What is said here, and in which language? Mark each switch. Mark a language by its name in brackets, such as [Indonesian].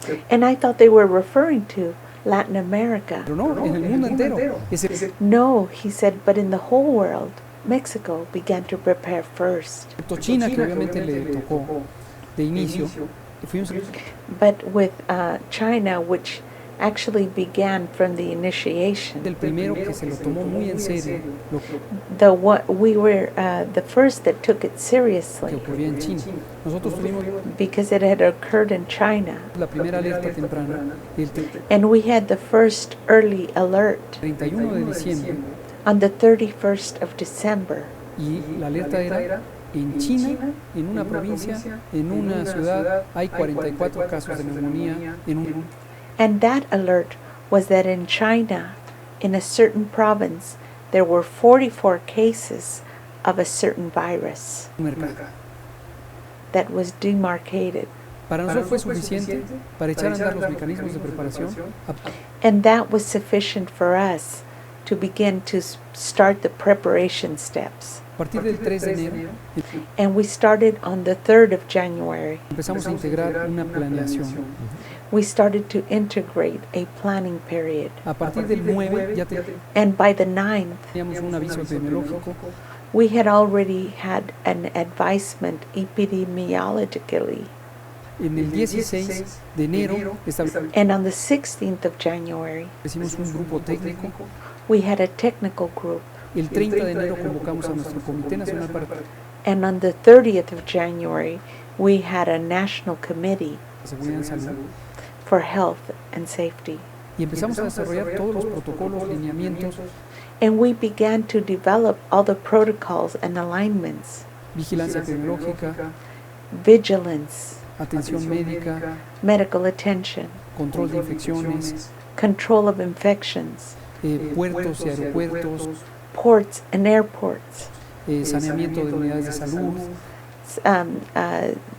[English] And I thought they were referring to Latin America. [Spanish] pero no, en el mundo entero. [English] No, he said, but in the whole world, Mexico began to prepare first. [Spanish] Excepto China, que obviamente le tocó de inicio, fuimos [English] But with China, which actually began from the initiation, [Spanish] el primero que se lo tomó muy en serio lo [English] we were the first that took it [Spanish] que [English] seriously [Spanish] ocurría en China. Nosotros tuvimos [English] because it had occurred in China. [Spanish] la primera alerta temprana el [English] And we had the first early alert [Spanish] 31 de diciembre [English] on the 31st of December. [Spanish] y la alerta era en China, en una provincia, en una ciudad, hay 44 casos de neumonía en un [English] And that alert was that in China, in a certain province, there were 44 cases of a certain virus [Spanish] mercado. [English] that was demarcated. [Spanish] Para nosotros fue suficiente para echar a andar los mecanismos de preparación [English] And that was sufficient for us to begin to start the preparation steps. [Spanish] a partir del 3 de enero. [English] And we started on the 3rd of January. [Spanish] Empezamos a integrar una planeación. [English] We started to integrate a planning period. [Spanish] A partir del 9 ya [English] And by the 9th, [Spanish] teníamos un aviso epidemiológico. [English] we had already had an advisement epidemiologically. [Spanish] En el 16 de enero establecimos [English] And on the 16th of January, [Spanish] un grupo técnico. [English] we had a technical group. [Spanish] El 30 de enero convocamos a nuestro Comité Nacional para la [English] And on the 30th of January, we had a national committee [Spanish] Seguridad en Salud [English] for health and safety. [Spanish] y empezamos a desarrollar todos los protocolos, lineamientos, [English] And we began to develop all the protocols and alignments, [Spanish] vigilancia epidemiológica, [English] vigilance, [Spanish] atención médica, [English] medical attention, [Spanish] control de infecciones, [English] control of infections, [Spanish] puertos y aeropuertos, [English] ports and airports, [Spanish] saneamiento de unidades de salud,